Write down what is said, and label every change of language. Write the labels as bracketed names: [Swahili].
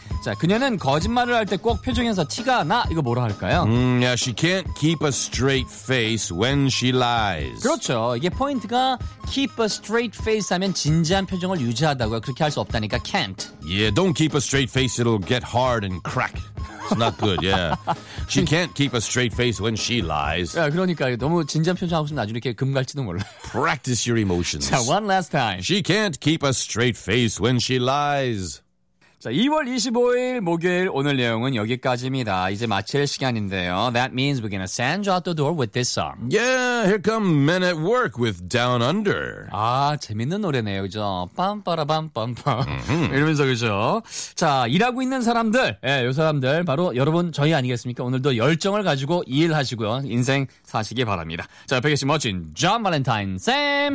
[Korean] 자, 그녀는 거짓말을 할 때 꼭 표정에서 티가 나. 이거 뭐라 할까요? [English] Yeah, she can't keep a straight face when she lies. [Korean] 그렇죠. 이게 포인트가 [English] keep a straight face [Korean] 하면 진지한 표정을 유지하다고요. 그렇게 할 수 없다니까 can't. [English] Yeah, don't keep a straight face. It'll get hard and crack. It's not good, yeah. She can't keep a straight face when she lies. [Korean] 야, 그러니까 너무 진지한 표정하고 있으면 나중에 이렇게 금 갈지도 몰라. [English] Practice your emotions. 자, one last time. She can't keep a straight face when she lies. [Korean] 자, 2월 25일 목요일 오늘 내용은 여기까지입니다. 이제 마칠 시간인데요. [English] That means we're gonna send you out the door with this song. Yeah, here come Men at Work with Down Under. [Korean] 아, 재밌는 노래네요, 그죠? 빰빠라밤빰빰. 이러면서, 그죠? 자, 일하고 있는 사람들, 예, 요 사람들, 바로 여러분, 저희 아니겠습니까? 오늘도 열정을 가지고 일하시고요. 인생 사시기 바랍니다. 자, 백혜 씨 멋진 존 발렌타인 쌤!